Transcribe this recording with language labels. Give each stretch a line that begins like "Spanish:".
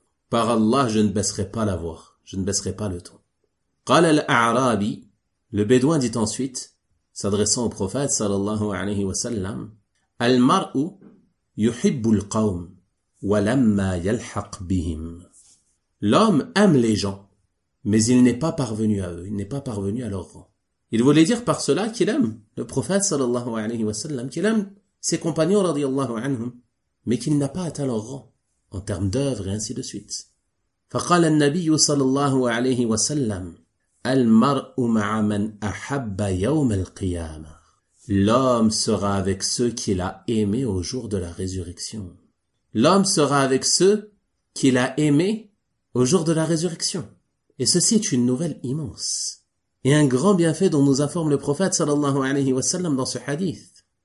French: Par Allah, je ne baisserai pas la voix, je ne baisserai pas le ton. »
Arabic: Qala al-A'rabi,
French: le bédouin dit ensuite, s'adressant au prophète sallallahu alayhi wa sallam, «
Arabic: Al-mar'u yuhibbul qawm, walamma yalhaq bihim.
French: » L'homme aime les gens, mais il n'est pas parvenu à eux, il n'est pas parvenu à leur rang. Il voulait dire par cela qu'il aime le prophète sallallahu alayhi wa sallam, qu'il aime ses compagnons radiyallahu anhum, mais qu'il n'a pas atteint leur rang en termes d'œuvres et ainsi de suite.
Arabic: فقال النبي صلى الله عليه وسلم المرء مع من أحب يوم القيامة.
French: L'homme sera avec ceux qu'il a aimés au jour de la résurrection. L'homme sera avec ceux qu'il a aimés au jour de la résurrection. Et ceci est une nouvelle immense et un grand bienfait dont nous informe le prophète sallallahu alayhi wa sallam dans ce hadith.